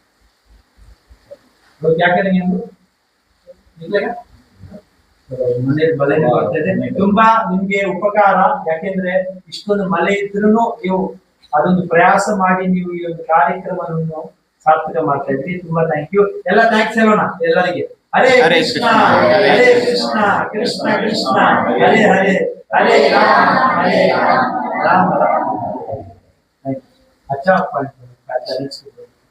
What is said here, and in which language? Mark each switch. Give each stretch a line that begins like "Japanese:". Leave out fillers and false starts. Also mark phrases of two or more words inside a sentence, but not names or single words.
Kannada: ಯಾಕೆ ಮನೆ ಮಳೆ ಬರ್ತಾ ಇದೆ, ತುಂಬಾ ನಿಮ್ಗೆ ಉಪಕಾರ. ಯಾಕೆಂದ್ರೆ ಇಷ್ಟೊಂದು ಮಳೆ ಇದ್ರೂ ನೀವು ಅದೊಂದು ಪ್ರಯಾಸ ಮಾಡಿ ನೀವು ಈ ಒಂದು ಕಾರ್ಯಕ್ರಮವನ್ನು ಸಾರ್ಥಕ ಮಾಡ್ತಾ ಇದ್ರಿ. ತುಂಬಾ
English: thank you.
Kannada: ಎಲ್ಲ ಥ್ಯಾಂಕ್ಸ್ ಹೇಳೋಣ ಎಲ್ಲರಿಗೆ.
Sanskrit: ಹರೇ ಕೃಷ್ಣ ಹರೇ ಕೃಷ್ಣ ಕೃಷ್ಣ ಕೃಷ್ಣ ಹರೇ ಹರೇ, ಹರೇ ರಾಮ ರಾಮ ರಾಮ.
Hindi: अच्छा